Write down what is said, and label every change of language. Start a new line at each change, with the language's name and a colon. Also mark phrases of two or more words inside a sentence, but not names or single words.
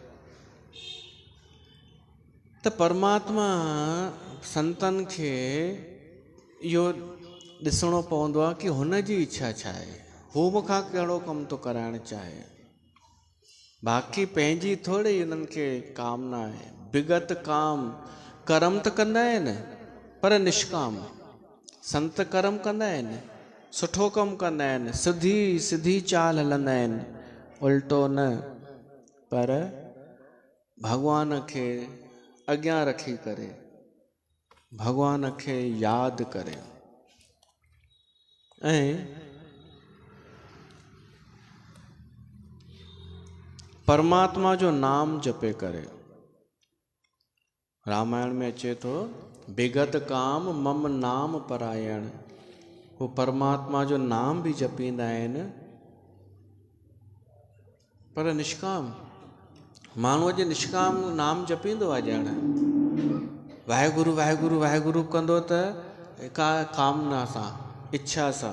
Sindhi: त परमात्मा संतनि खे इहो ॾिसणो पवंदो आहे की हुन जी इच्छा छा आहे, हू मूंखां कहिड़ो कमु थो कराइणु चाहे। बाक़ी पंहिंजी थोरी हिननि खे कामना आहे। विगत काम कर्म त कंदा आहिनि पर निष्काम, संत कर्म कंदा आहिनि, सुठो कमु कंदा आहिनि, सिधी चाल हलंदा आहिनि, उल्टो न, पर भॻवान खे अॻियां रखी करे, भॻवान खे यादि करे ऐं परमात्मा जो नाम जपे करे। रामायण में अचे थो
Awadhi: विगत काम मम नाम परायण,
Sindhi: वो परमात्मा जो नाम बि जपींदा आहिनि पर निष्काम। माण्हूअ जे निष्काम नाम जपींदो आहे, ॼण वाहेगुरु वाहेगुरु वाहेगुरु कंदो त का कामना सां, इच्छा सां।